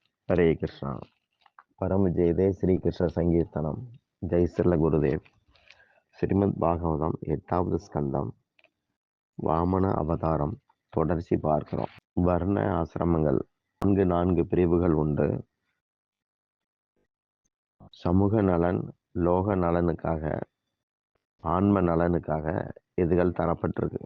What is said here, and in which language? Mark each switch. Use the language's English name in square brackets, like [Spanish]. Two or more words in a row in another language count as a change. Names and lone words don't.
[Hindi] हरे कृष्णा। [Sanskrit] परम जयदे श्री कृष्ण संकीर्तनम। जय श्रील गुरुदेव. [Tamil] ஸ்ரீமத் பாகவதம் 8வது ஸ்கந்தம் வாமன அவதாரம் தொடர்ச்சி பார்க்கிறோம். வர்ண ஆசிரமங்கள் நான்கு பிரிவுகள் உண்டு. சமூக நலன், லோக நலனுக்காக, ஆன்ம நலனுக்காக இதுகள் தரப்பட்டிருக்கு.